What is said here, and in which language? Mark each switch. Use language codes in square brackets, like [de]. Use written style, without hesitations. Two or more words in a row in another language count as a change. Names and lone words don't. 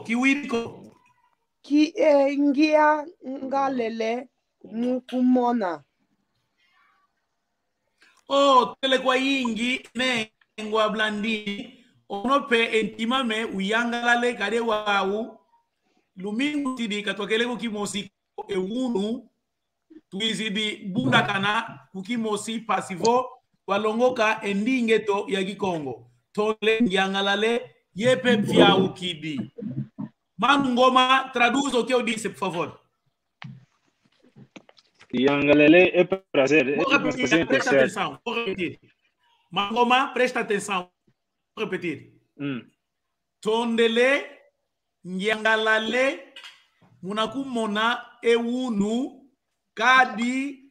[kg] Que ngia ngalele mukumona. Oh, telekwa ingi nengua Blandini. Onope entimame uyangalale kare wau. Lumingu tidi katwakele kukimosi ewunu. Tuizidi bunda kana kukimosi pasivo walongoka endingeto ya Kikongo. Tole ngiangalale yepe vya ukidi. Manu Ngoma, [pt] traduz o que eu disse, por favor. Yangalele é prazer. Presta atenção, vou repetir. Manu Ngoma, presta atenção. Vou repetir. [kg] Tondele, Nyangalale, Munakumona, Eunu, Kadi.